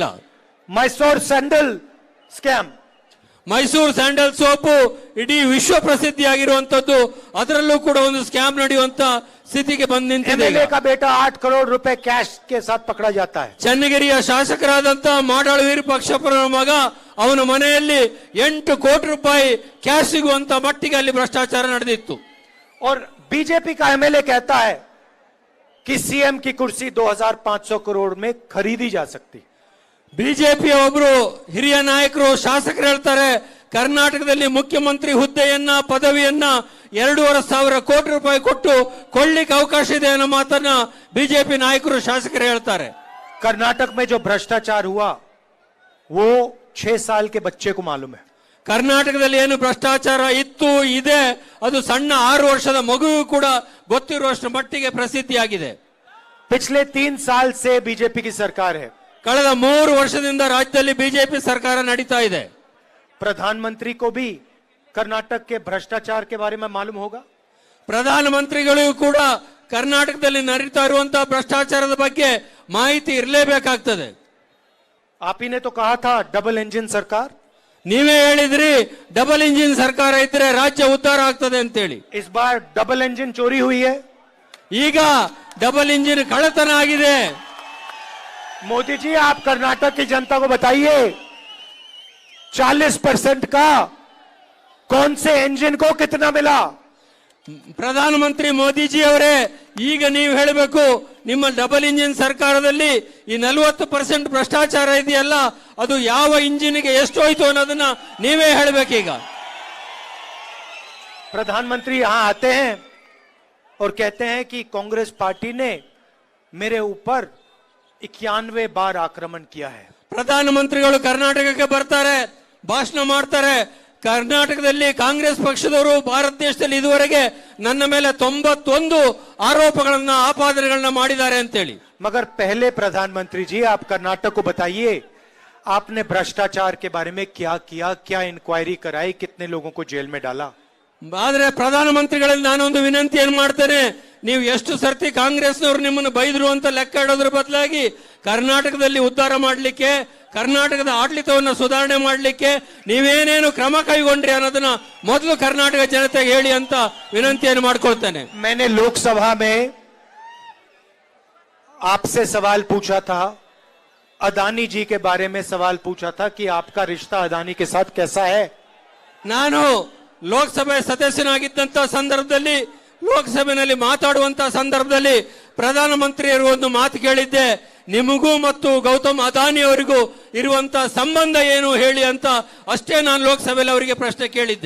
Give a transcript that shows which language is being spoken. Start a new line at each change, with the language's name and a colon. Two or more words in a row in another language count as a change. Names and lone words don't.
Hindi: मैसूर सैंडल स्कैम,
Kannada: ಮೈಸೂರು ಸ್ಯಾಂಡಲ್ ಸೋಪು ಇಡೀ ವಿಶ್ವ ಪ್ರಸಿದ್ಧಿಯಾಗಿರುವಂತದ್ದು, ಅದರಲ್ಲೂ ಕೂಡ ಒಂದು ಸ್ಕ್ಯಾಮ್ ನಡೆಯುವಂತ ಸ್ಥಿತಿಗೆ ಬಂದು ನಿಂತಿದೆ.
Hindi: एमएलए का बेटा 8 करोड़ रुपए कैश के साथ पकड़ा जाता है.
Kannada: ಚನ್ನಗಿರಿಯ ಶಾಸಕರಾದಂತ ಮಾಡಾಳು ವೀರಪಕ್ಷಪ್ಪನ ಮಗ, ಅವನ ಮನೆಯಲ್ಲಿ 8 ಕೋಟಿ ರೂಪಾಯಿ ಕ್ಯಾಶ್ ಸಿಗುವಂತ ಮಟ್ಟಿಗೆ ಅಲ್ಲಿ ಭ್ರಷ್ಟಾಚಾರ ನಡೆದಿತ್ತು.
Hindi: और बीजेपी का एमएलए कहता है कि सीएम की कुर्सी 2500 करोड़ में खरीदी जा सकती.
Kannada: ಬಿಜೆಪಿಯ ಒಬ್ರು ಹಿರಿಯ ನಾಯಕರು, ಶಾಸಕರು ಹೇಳ್ತಾರೆ, ಕರ್ನಾಟಕದಲ್ಲಿ ಮುಖ್ಯಮಂತ್ರಿ ಹುದ್ದೆಯನ್ನ, ಪದವಿಯನ್ನ 2,500 ಕೋಟಿ ರೂಪಾಯಿ ಕೊಟ್ಟು ಕೊಳ್ಳಿಕ್ಕೆ ಅವಕಾಶ ಇದೆ ಅನ್ನೋ ಮಾತನ್ನ ಬಿಜೆಪಿ ನಾಯಕರು, ಶಾಸಕರು ಹೇಳ್ತಾರೆ.
Hindi: कर्नाटक में जो भ्रष्टाचार हुआ वो 6 साल के बच्चे को मालूम है.
Kannada: ಕರ್ನಾಟಕದಲ್ಲಿ ಏನು ಭ್ರಷ್ಟಾಚಾರ ಇತ್ತು, ಇದೆ, ಅದು ಸಣ್ಣ 6 ವರ್ಷದ ಮಗುವು ಕೂಡ ಗೊತ್ತಿರುವಷ್ಟು ಮಟ್ಟಿಗೆ ಪ್ರಸಿದ್ಧಿಯಾಗಿದೆ.
Hindi: पिछले 3 साल से बीजेपी की सरकार है.
Kannada: ಕಳೆದ 3 ವರ್ಷದಿಂದ ರಾಜ್ಯದಲ್ಲಿ ಬಿಜೆಪಿ ಸರ್ಕಾರ ನಡೀತಾ ಇದೆ.
Hindi: प्रधानमंत्री को भी कर्नाटक के भ्रष्टाचार के बारे में मालूम होगा.
Kannada: ಪ್ರಧಾನಮಂತ್ರಿಗಳಿಗೂ ಕೂಡ ಕರ್ನಾಟಕದಲ್ಲಿ ನಡೀತಾ ಇರುವಂತಹ ಭ್ರಷ್ಟಾಚಾರದ ಬಗ್ಗೆ ಮಾಹಿತಿ ಇರಲೇಬೇಕಾಗ್ತದೆ.
Hindi: आप ही ने तो कहा था
English: double engine
Hindi: सरकार.
Kannada: ನೀವೇ ಹೇಳಿದ್ರಿ
English: double engine
Kannada: ಸರ್ಕಾರ ಇದ್ರೆ ರಾಜ್ಯ ಉದ್ಧಾರ ಆಗ್ತದೆ ಅಂತೇಳಿ.
Hindi: इस बार
English: double engine
Hindi: चोरी हुई है.
Kannada: ಈಗ
English: double engine
Kannada: ಕಳ್ಳತನ ಆಗಿದೆ.
Hindi: मोदी जी आप कर्नाटक की जनता को बताइए 40% का कौन से इंजन को कितना मिला.
Kannada: ಪ್ರಧಾನಮಂತ್ರಿ ಮೋದಿಜಿ ಅವರೇ, ಈಗ ನೀವು ಹೇಳಬೇಕು, ನಿಮ್ಮ
English: double engine
Kannada: ಸರ್ಕಾರದಲ್ಲಿ ಈ 40% ಭ್ರಷ್ಟಾಚಾರ ಇದೆಯಲ್ಲ, ಅದು ಯಾವ ಇಂಜಿನ್ಗೆ ಎಷ್ಟು ಹೋಯ್ತು ಅನ್ನೋದನ್ನ ನೀವೇ ಹೇಳಬೇಕೀಗ.
Hindi: प्रधानमंत्री यहां आते हैं और कहते हैं कि कांग्रेस पार्टी ने मेरे ऊपर 91 बार आक्रमण किया है.
Kannada: ಪ್ರಧಾನಮಂತ್ರಿಗಳು ಕರ್ನಾಟಕಕ್ಕೆ ಬರ್ತಾರೆ, ಭಾಷಣ ಮಾಡ್ತಾರೆ, ಕರ್ನಾಟಕದಲ್ಲಿ ಕಾಂಗ್ರೆಸ್ ಪಕ್ಷದವರು ಭಾರತ ದೇಶದಲ್ಲಿ ಇದುವರೆಗೆ ನನ್ನ ಮೇಲೆ 91 ಆರೋಪಗಳನ್ನ, ಆಪಾದನೆಗಳನ್ನ ಮಾಡಿದ್ದಾರೆ ಅಂತೇಳಿ.
Hindi: मगर पहले प्रधानमंत्री जी आप कर्नाटक को बताइए आपने भ्रष्टाचार के बारे में क्या किया, क्या इंक्वायरी कराई, कितने लोगों को जेल में डाला.
Kannada: ಆದ್ರೆ ಪ್ರಧಾನಮಂತ್ರಿಗಳಲ್ಲಿ ನಾನೊಂದು ವಿನಂತಿ ಏನ್ ಮಾಡ್ತೇನೆ, ನೀವು ಎಷ್ಟು ಸರ್ತಿ ಕಾಂಗ್ರೆಸ್ನವರು ನಿಮ್ಮನ್ನು ಬೈದ್ರು ಅಂತ ಲೆಕ್ಕ ಇಡೋದ್ರ ಬದಲಾಗಿ ಕರ್ನಾಟಕದಲ್ಲಿ ಉದ್ಧಾರ ಮಾಡಲಿಕ್ಕೆ, ಕರ್ನಾಟಕದ ಆಡಳಿತವನ್ನು ಸುಧಾರಣೆ ಮಾಡಲಿಕ್ಕೆ ನೀವೇನೇನು ಕ್ರಮ ಕೈಗೊಂಡ್ರಿ ಅನ್ನೋದನ್ನ ಮೊದಲು ಕರ್ನಾಟಕ ಜನತೆಗೆ ಹೇಳಿ ಅಂತ ವಿನಂತಿಯನ್ನು ಮಾಡ್ಕೊಳ್ತೇನೆ.
Hindi: मैंने लोकसभा में आपसे सवाल पूछा था, अदानी जी के बारे में सवाल पूछा था कि आपका रिश्ता अदानी के साथ कैसा है.
Kannada: ನಾನು ಲೋಕಸಭೆ ಸದಸ್ಯನಾಗಿದ್ದಂತ ಸಂದರ್ಭದಲ್ಲಿ, ಲೋಕಸಭೆಯಲ್ಲಿ ಮಾತಾಡುವಂತ ಸಂದರ್ಭದಲ್ಲಿ ಪ್ರಧಾನಮಂತ್ರಿಯರು ಒಂದು ಮಾತು ಕೇಳಿದ್ದೆ, ನಿಮಗೂ ಮತ್ತು ಗೌತಮ್ ಅದಾನಿ ಅವರಿಗೂ ಇರುವಂತ ಸಂಬಂಧ ಏನು ಹೇಳಿ ಅಂತ ಅಷ್ಟೇ ನಾನು ಲೋಕಸಭೆಯಲ್ಲಿ ಅವರಿಗೆ ಪ್ರಶ್ನೆ ಕೇಳಿದ್ದೆ.